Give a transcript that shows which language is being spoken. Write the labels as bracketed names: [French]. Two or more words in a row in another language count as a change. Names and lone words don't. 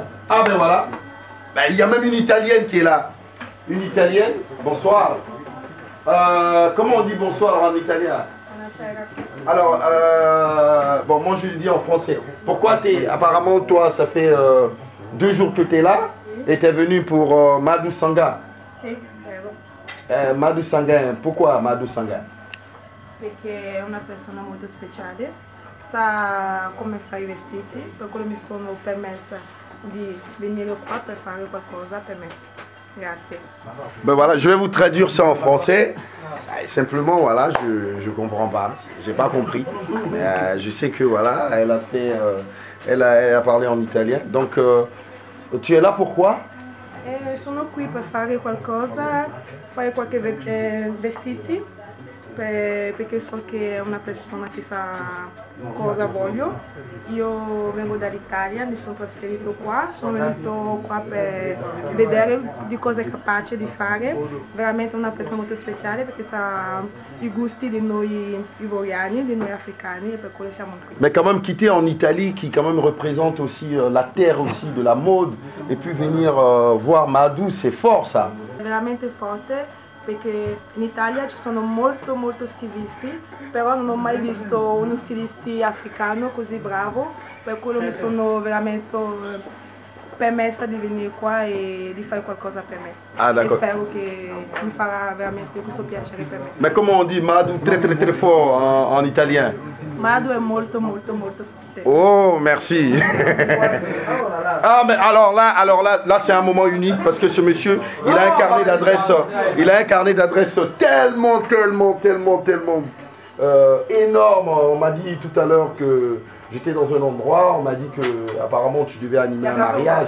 [French] Ah ben voilà, ben, il y a même une Italienne qui est là. Une Italienne, bonsoir. Comment on dit bonsoir en italien? Alors, bon, moi je le dis en français. Pourquoi apparemment toi, ça fait 2 jours que tu es là et tu es venu pour Madou Sangan? [Italian] Sì, vero. [French] Madou Sangan, pourquoi Madou Sangan? [Italian] Perché è una persona molto speciale, sa come fare i vestiti, per quello mi sono permessa di venire qua per fare qualcosa per me. Grazie. [French] Ben voilà, je vais vous traduire ça en français. Simplement, voilà, je comprends pas, j'ai pas compris. Mais je sais que voilà, elle a fait, elle a parlé en italien. Donc, tu es là pourquoi? [Italian] Sono qui per fare qualcosa, fare qualche vestiti, perché so che è una persona che sa cosa voglio. Io vengo dall'Italia, mi sono trasferito qua, sono venuto qua per vedere di cosa è capace di fare. Veramente una persona molto speciale perché sa i gusti di noi ivoriani, di noi africani, e per quello siamo qui. [French] Mais quand même quitter en Italie, qui quand même représente aussi la terre aussi de la mode, et puis venir voir Madou, c'est fort ça. [Italian] Veramente forte. Perché in Italia ci sono molto stilisti, però non ho mai visto uno stilista africano così bravo, per quello mi sono veramente permessa di venire qua e di fare qualcosa per me. Ah, e spero che mi farà veramente questo piacere per me. [French] Mais comment on dit Madou très fort en italien? [Italian] Madou è molto forte. [French] Oh, merci. Ah, mais alors là c'est un moment unique parce que ce monsieur, il a un carnet d'adresse tellement énorme. On m'a dit tout à l'heure que j'étais dans un endroit, on m'a dit que apparemment tu devais animer un mariage.